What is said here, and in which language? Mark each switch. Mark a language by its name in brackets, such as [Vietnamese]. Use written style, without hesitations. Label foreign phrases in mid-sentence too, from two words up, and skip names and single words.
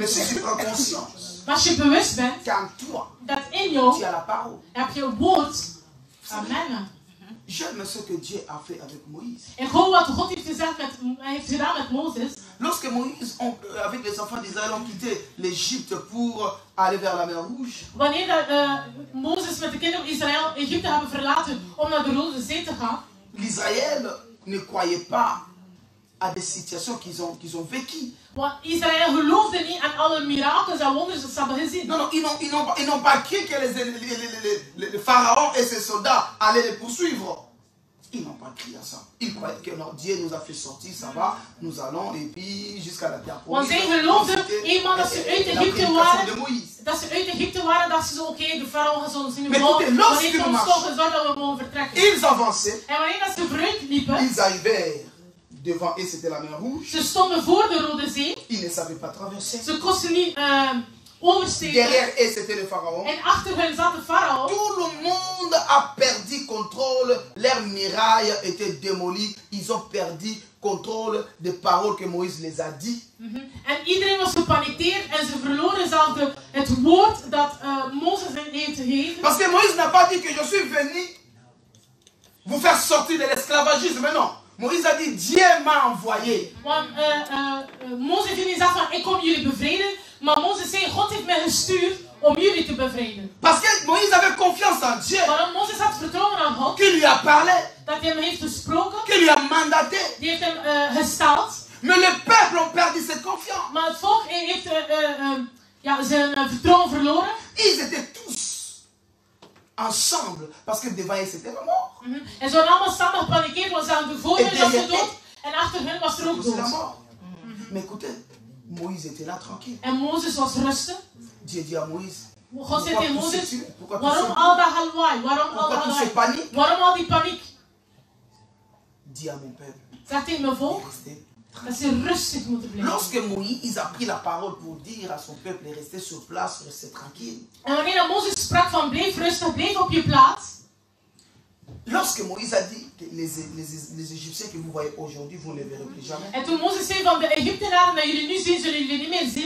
[French] Mais si tu prends conscience [Dutch] Maar als je bewust bent [French] qu'en toi, [Dutch] dat in [French] tu [Dutch] jou [French] as la parole. [Dutch] heb je een woord. Amen. [French] J'aime ce que Dieu a fait avec Moïse. [Dutch] En gewoon wat God heeft gedaan met Mozes. [French] Lorsque Moïse, avec les enfants d'Israël, ont quitté l'Égypte pour aller vers la mer Rouge, [Dutch] Wanneer Mozes met de kinderen van Israël Egypte hebben verlaten om naar de Rode Zee te gaan, [French] l'Israël ne croyait pas à des situations qu'ils ont vécues. [Dutch] want Israël geloofde niet aan alle mirakels en wonders dat ze hebben gezien. [French] Non, ils n'ont pas cru que le pharaon et ses soldats allaient les poursuivre. Ils n'ont pas cru à ça. Ils croyaient que non, Dieu nous a fait sortir, ça va, nous allons et puis jusqu'à la terre [Dutch] Want [French] promise. [Dutch] zij geloofden eenmaal dat ze uit [French] La [Dutch] Egypte [French] prédication [Dutch] waren, [French] de Moïse. [Dutch] dat ze uit Egypte waren, dat ze zo oké, de farao gaat ons zien. Maar Want [French] écoutez, lorsque [Dutch] heeft [French] nous [Dutch] ons [French] marchons, [Dutch] toch gezorgd dat we mogen vertrekken. [French] Ils avançaient, [Dutch] En wanneer dat ze vooruit liepen, [French] ils arrivèrent devant eux, c'était la mer Rouge. [Dutch] ze stonden voor de Rode Zee. [French] Ils ne savaient pas traverser. [Dutch] Ze konden niet oversteken. [French] Derrière eux, c'était le pharaon. [Dutch] En achter hen zat de farao. [French] Tout le monde a perdu contrôle. Leurs murailles étaient démolies. Ils ont perdu contrôle des paroles que Moïse les a dit. [Dutch] En iedereen was gepanikeerd en ze verloren zelf het woord dat Mozes heeft gegeven. [French] Parce que Moïse n'a pas dit que je suis venu vous faire sortir de l'esclavagisme. Mais non. Moïse a dit, Dieu m'a envoyé. [Dutch] Want Mozes heeft niet gezegd van, ik kom jullie bevrijden. Maar Mozes zei, God heeft mij gestuurd om jullie te bevrijden. [French] Parce que Moïse avait confiance en Dieu. [Dutch] Waarom Mozes had vertrouwen aan God. [French] Qui lui a parlé. [Dutch] Dat hij hem heeft gesproken. [French] Qui lui a mandaté. [Dutch] Die heeft hem gesteld. [French] Mais le peuple a perdu cette confiance. [Dutch] Maar het volk heeft zijn vertrouwen verloren. [French] Ils étaient tous ensemble. Parce que devant eux c'était la mort. [Dutch] En ze waren allemaal samen gepanikeerd. Want ze hadden voor hen was de dood. En achter hen was er ook dood. [French] Mais écoutez, Moïse était là tranquille. [Dutch] En Mozes was rustig. [French] Dieu dit à Moïse. [Dutch] God zei tegen Mozes, waarom al dat halwaai? Waarom al die paniek? [French] Dis à mon peuple. [Dutch] Zeg tegen mijn volk dat ze rustig moeten blijven. [French] Lorsque Moïse a pris la parole pour dire à son peuple, restez sur place, restez tranquille. [Dutch] En wanneer Mozes sprak van blijf rustig, blijf op je plaats. [French] Lorsque Moïse a dit que les Égyptiens que vous voyez aujourd'hui, vous ne les verrez plus jamais. [Dutch] En toen Mozes zei van de Egyptenaren dat jullie nu zien, zullen jullie niet meer zien.